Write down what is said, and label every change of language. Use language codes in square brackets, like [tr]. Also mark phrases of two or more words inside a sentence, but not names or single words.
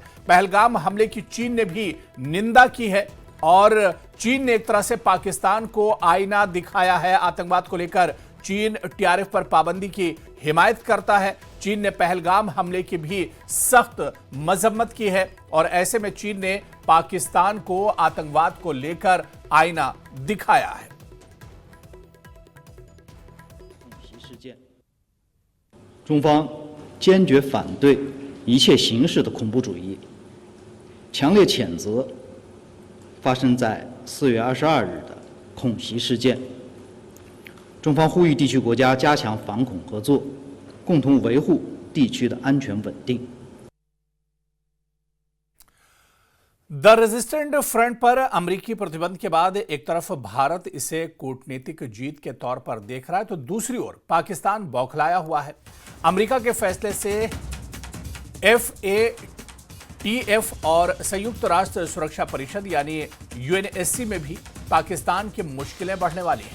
[hi] पहलगाम हमले की चीन ने भी निंदा की है और चीन ने एक तरह से पाकिस्तान को आईना दिखाया है। आतंकवाद को लेकर चीन टीआरएफ पर पाबंदी की हिमायत करता है। चीन ने पहलगाम हमले की भी सख्त मजम्मत की है और ऐसे में चीन ने पाकिस्तान को आतंकवाद को लेकर आईना दिखाया है। [zh] 中方坚决反对一切形式的恐怖主义，强烈谴责发生在4月22日的恐袭事件。中方呼吁地区国家加强反恐合作，共同维护地区的安全稳定。 [hi] द रेजिस्टेंट फ्रंट पर अमेरिकी प्रतिबंध के बाद एक तरफ भारत इसे कूटनीतिक जीत के तौर पर देख रहा है तो दूसरी ओर पाकिस्तान बौखलाया हुआ है। अमेरिका के फैसले से FATF और संयुक्त राष्ट्र सुरक्षा परिषद यानी UNSC में भी पाकिस्तान की मुश्किलें बढ़ने वाली हैं।